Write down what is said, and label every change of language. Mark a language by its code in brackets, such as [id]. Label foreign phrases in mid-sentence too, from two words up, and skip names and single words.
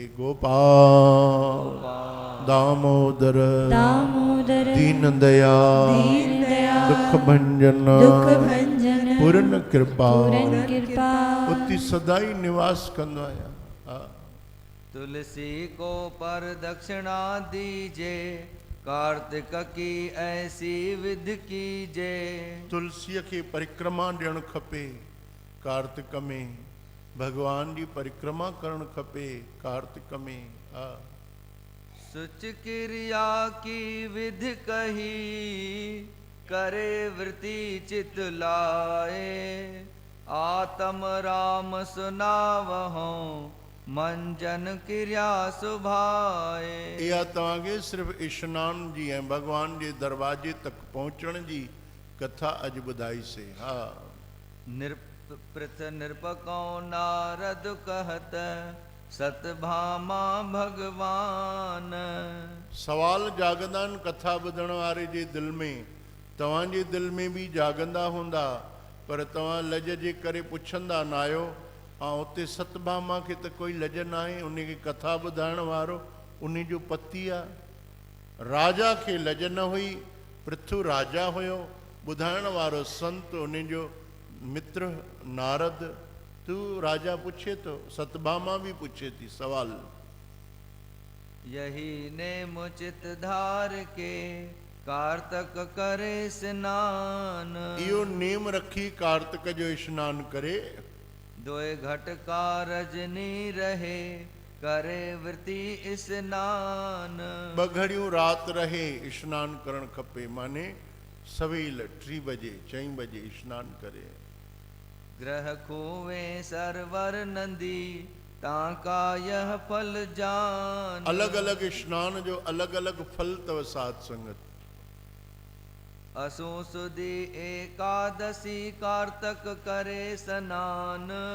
[hi] गोपाल दामोदर दामोदर दीन दयाल दीन दयाल दुख भंजन दुख भंजन पूर्ण कृपा पूरन कृपा [sd] उति सदाई निवास कंदो आहियां। हा। [hi] तुलसी को पर दक्षिणा दीजे, कार्तिक की ऐसी विधि कीजे। [sd] तुलसीअ खे परिक्रमा ॾियणु खपे। कार्तिक में भगवान जी परिक्रमा करणु खपे। कार्तिक में हा। [hi] सुच क्रिया की विधि कही, करे वृत्ति चित लाए। आत्म राम सुनावहों, मंजन क्रिया सुभाए। [sd] इहा तव्हांखे सिर्फ़ु इश्नान जी ऐं भगवान जे दरवाजे तक पहुचण जी कथा अॼु ॿुधाईसीं। हा। [hi] पृथ निरपको नारद कहत, सतभामा भगवान। [sd] सवाल जागंदा आहिनि कथा ॿुधण वारे जे दिलि में। तव्हांजे दिलि में बि जागंदा हूंदा, पर तव्हां लज जे करे पुछंदा न आहियो। ऐं उते सतभामा खे त कोई लज न आहे, उनखे कथा ॿुधाइण वारो उन जो पति आहे। राजा खे लज न हुई, पृथु राजा हुयो, ॿुधाइण वारो संत उन जो मित्र नारद। तू राजा पुछे तो, सतभामा भी पूछे थी सवाल। [hi] यही ने मुचित धार के, कार्तक करे स्नान। [sd] इहो नेम रखी कार्तिक जो स्नान करे। [hi] दोए घट का रजनी रहे, करे वृत्ति स्नान। [sd] ॿ घड़ियूं रात रहे स्नान करण खपे, माने सवेल 3 बजे 4 बजे स्नान करे। [hi] ग्रह खूवे सरवर नंदी, ताका यह फल जान। [sd] अलग अलग स्नान जो अलग अलग फल तव साध संगत। [hi] असु सुदी एकादशी, कार्तक करे स्नान।